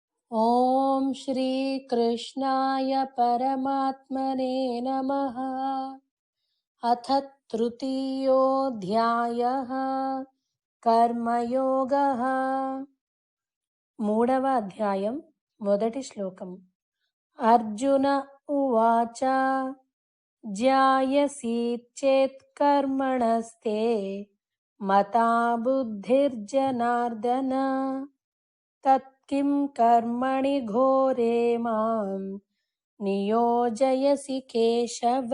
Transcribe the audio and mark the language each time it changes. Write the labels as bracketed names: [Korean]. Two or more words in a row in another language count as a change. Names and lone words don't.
[Sanskrit] ॐ श्री कृष्णाय परमात्मने नमः। अथ तृतीयोऽध्यायः कर्मयोगः। [Telugu] మూడవ అధ్యాయం మొదటి శ్లోకం. [Sanskrit] అర్జున ఉవాచ జ్యాయసి చేత్ కర్మణస్తే మతా బుద్ధిర్జనార్దన తత్కిం కర్మణి ఘోరే మాం నియోజయసి కేశవ.